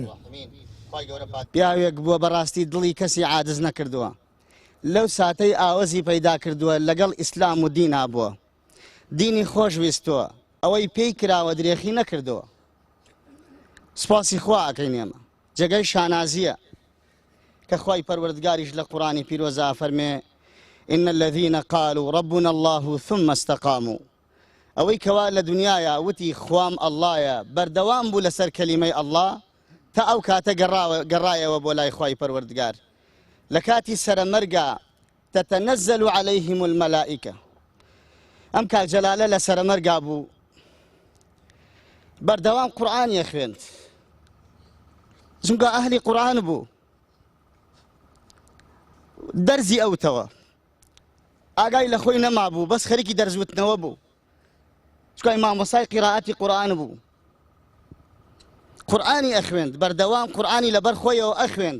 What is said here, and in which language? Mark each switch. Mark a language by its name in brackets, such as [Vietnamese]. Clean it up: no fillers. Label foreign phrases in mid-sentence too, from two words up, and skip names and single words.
[Central Kurdish] پیاوێک بووە بەڕاستی دڵی کەسی عاجز نەکردووە، لەو ساتەی ئاوەزی پەیدا کردووە لەگەڵ ئیسلام و دین هابووە، دینی خۆش ویستووە، ئەوەی پێی کراوە درێخی نەکردووە. سپاسی خوا ئەکەین ئێمە، جێگەی شانازیە کە خوای پەروەردگاریش لە قورئانی پیرۆزە فەرمێ [Arabic] إن الذين قالوا ربنا الله ثم استقاموا. [Central Kurdish] ئەوەی کەوا لە دنیاە وتی خوام ئەڵڵایە بەردەوام بوو لەسەر کەلیمەی ئەڵڵا تا ئەو کاتە گەڕایەوە بۆ لای خوای پەروەردگار. لە کاتی سەرەمەرگا [Arabic] تەتەنەزەل عەلەیهم المەلائیکە. [Central Kurdish] ئەم کاک جەلالە لە سەرەمەرگا بوو، بەردەوام قورئانیە خوێند، چونکە ئەهلی قورئان بوو، دەرزی ئەوتەوە، ئاگای لە خۆی نەما بوو، بەس خەریکی دەرزوتنەوە بوو، چونکە مامۆستای قیرائەتی قورئان بوو، قورئانی ئەخوێند، بەردەوام قورئانی لەبەر خۆیەوە ئەخوێند.